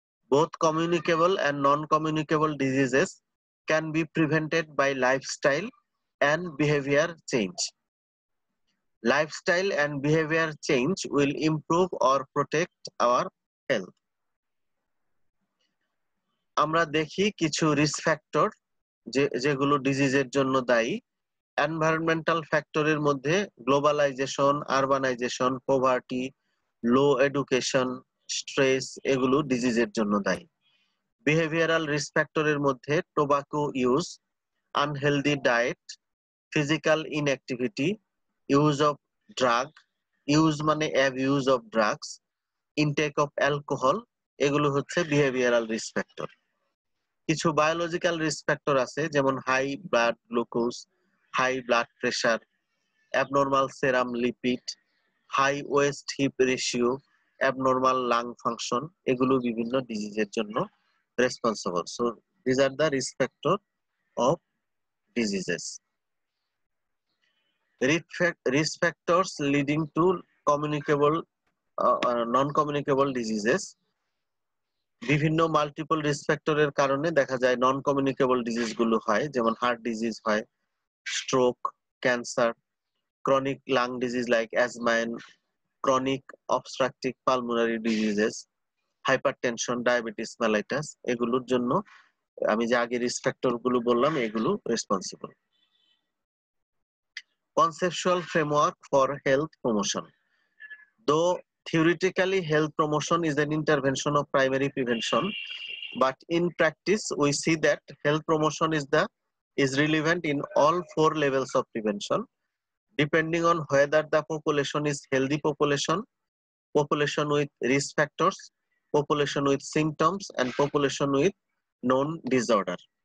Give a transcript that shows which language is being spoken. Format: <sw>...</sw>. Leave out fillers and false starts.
<en>Both communicable and non-communicable diseases can be prevented by lifestyle and behavior change. Lifestyle and behavior change will improve or protect our health.</en> <bn>আমরা দেখি কিছু risk factor যেগুলো ডিজিজের জন্য দায়ী। Environmental ফ্যাক্টরের মধ্যে globalization, urbanisation, poverty, লো education, stress এগুলো ডিজিজের জন্য দায়ী। বিহেভিয়ারাল রিস্ক ফ্যাক্টরের মধ্যে tobacco use, unhealthy diet, physical inactivity, use of drug, use মানে abuse of drugs, intake of alcohol, এগুলো হচ্ছে বিহেভিয়ারাল রিস্ক ফ্যাক্টর। কিছু বায়োলজিক্যাল রিস্ক ফ্যাক্টর আছে, যেমন high blood glucose, high blood pressure, abnormal সেরাম lipid, high West heap ratio, abnormal lung function, এগুলো বিভিন্ন ডিজিজের জন্য responsible.</bn> <en>So this are the risk factor of diseases. Risk factors leading to communicable non-communicable diseases.</en> <bn>বিভিন্ন multiple risk ফ্যাক্টরের কারণে দেখা যায় non communicable disease গুলো হয়, যেমন হার্ট ডিজিজ হয়, stroke, cancer, chronic lung disease like asthma, chronic obstructive pulmonary diseases, hypertension, diabetes mellitus, এগুলোর জন্য আমি যে আগে রিস্ক ফ্যাক্টর গুলো বললাম এগুলো responsible.</bn> <en>Conceptual framework for health promotion. Though theoretically health promotion is an intervention of primary prevention, but in practice we see that health promotion is relevant in all 4 levels of prevention, depending on whether the population is healthy population, population with risk factors, population with symptoms, and population with known disorder.</en>